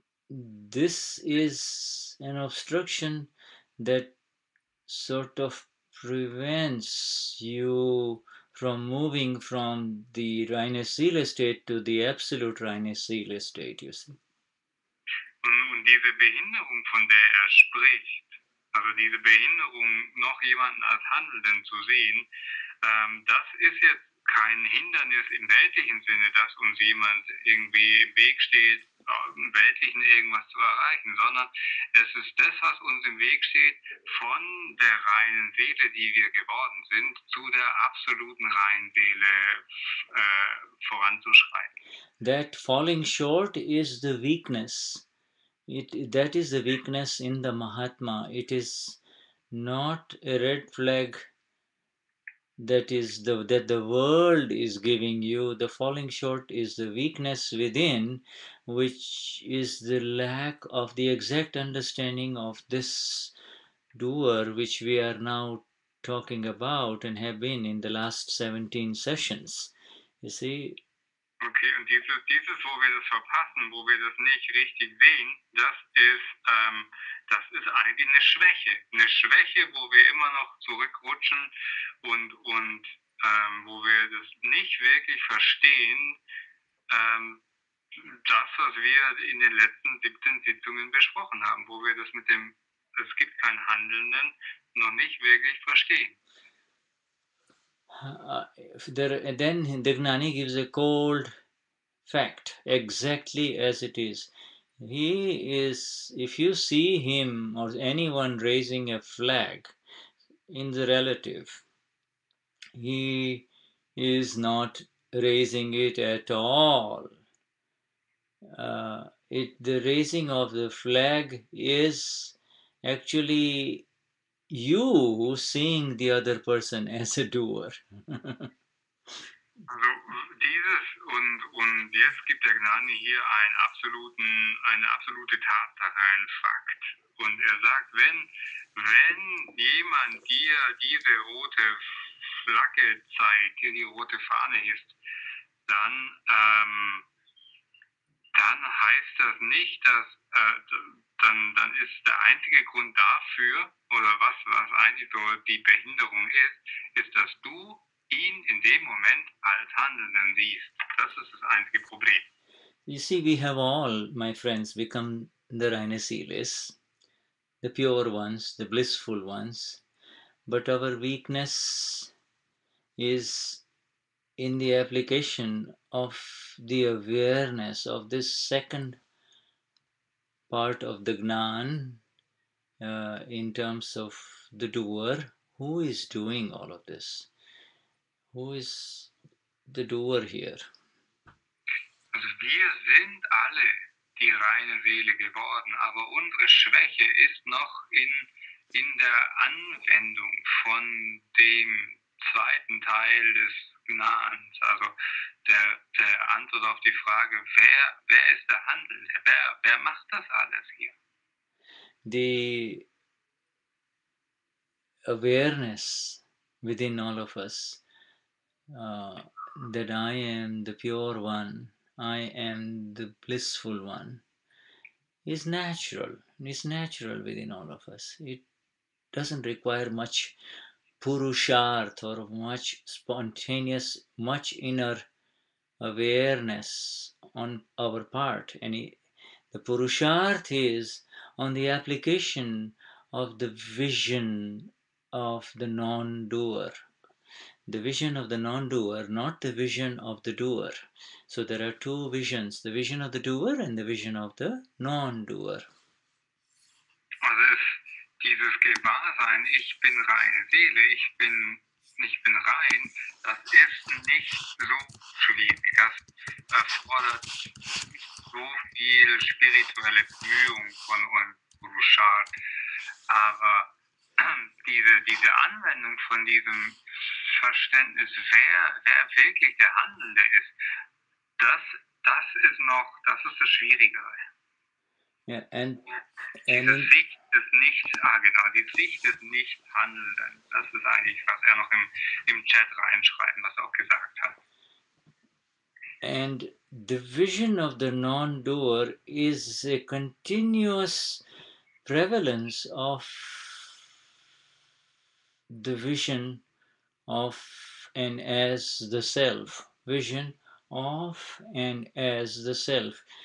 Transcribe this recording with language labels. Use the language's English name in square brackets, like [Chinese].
[English] This is an obstruction that sort of prevents you from moving from the reine Seele state to the absolute reine Seele state, you see. [German] Und diese Behinderung, von der er spricht, also diese Behinderung, noch jemanden als Handelnden zu sehen, das ist jetzt kein Hindernis im weltlichen Sinne, dass uns jemand irgendwie im Weg steht, im Weltlichen irgendwas zu erreichen, sondern es ist das, was uns im Weg steht, von der reinen Seele, die wir geworden sind, zu der absoluten reinen Seele voranzuschreiten. [English] That falling short is the weakness. That is the weakness in the Mahatma. It is not a red flag that the world is giving you. The falling short is the weakness within, which is the lack of the exact understanding of this doer, which we are now talking about and have been in the last 17 sessions. You see. [German] Okay, und dieses, wo wir das verpassen, wo wir das nicht richtig sehen, das ist eigentlich eine Schwäche. Eine Schwäche, wo wir immer noch zurückrutschen und wo wir das nicht wirklich verstehen, das, was wir in den letzten 17 Sitzungen besprochen haben, wo wir das mit dem, es gibt keinen Handelnden, noch nicht wirklich verstehen. [English] Then the Gnani gives a cold fact, exactly as it is. He is, if you see him or anyone raising a flag in the relative, he is not raising it at all. The raising of the flag is actually you seeing the other person as a doer. [German] Also dieses und jetzt gibt der Gnani hier eine absolute Tatsache, einen Fakt. Und er sagt, wenn jemand dir diese rote Flagge zeigt, dir die rote Fahne hisst, dann heißt das nicht, dass dann ist der einzige Grund dafür, oder was eigentlich so die Behinderung ist, dass du ihn in dem Moment als Handelnden siehst. Das ist das einzige Problem. [English] You see, we have all, my friends, become the reine Seeles, the pure ones, the blissful ones, but our weakness is in the application of the awareness of this second part of the Gnan in terms of the doer. Who is doing all of this? Who is the doer here? [German] Also wir sind alle die reine Seele geworden, aber unsere Schwäche ist noch in der Anwendung von dem zweiten Teil des Gnans, also der Antwort auf die Frage, wer ist der Handelnde, wer macht das alles hier? [English] The awareness within all of us that I am the pure one, I am the blissful one, is natural. It's natural within all of us. It doesn't require much purusharth or much spontaneous, much inner awareness on our part. The purusharth is on the application of the vision of the non-doer. The vision of the non-doer, not the vision of the doer. So there are two visions, the vision of the doer and the vision of the non-doer. [German] Also ist dieses Gewahrsein, ich bin reine Seele, ich bin ich bin rein, das ist nicht so schwierig. Das erfordert nicht so viel spirituelle Bemühung von uns, Purushart. Aber diese Anwendung von diesem Verständnis, wer wirklich der Handelnde ist, das ist das Schwierigere. [English] Yeah, and [German] Diese Sicht des die Sicht des Nicht-Handelnden, das ist eigentlich, was er noch im Chat reinschreiben, was er auch gesagt hat. [English] And the vision of the non-doer is a continuous prevalence of the vision of and as the self. Vision of and as the self.